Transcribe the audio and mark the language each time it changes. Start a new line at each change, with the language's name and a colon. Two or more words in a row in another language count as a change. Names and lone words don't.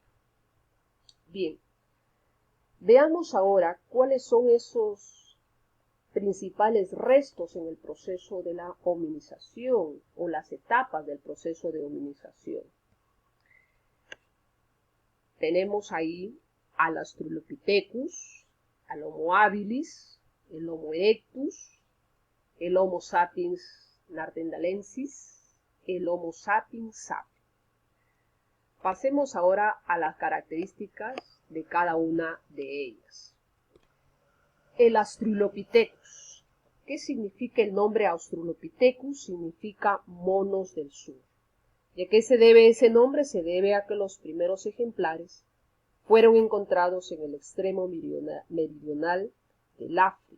Spanish: Bien, veamos ahora cuáles son esos principales restos en el proceso de la hominización o las etapas del proceso de hominización. Tenemos ahí al Australopithecus, al Homo habilis, el Homo erectus, el Homo sapiens neanderthalensis, el Homo sapiens sapiens. Pasemos ahora a las características de cada una de ellas. El Australopithecus. ¿Qué significa el nombre Australopithecus? Significa monos del sur. ¿Y a qué se debe ese nombre? Se debe a que los primeros ejemplares fueron encontrados en el extremo meridional del África.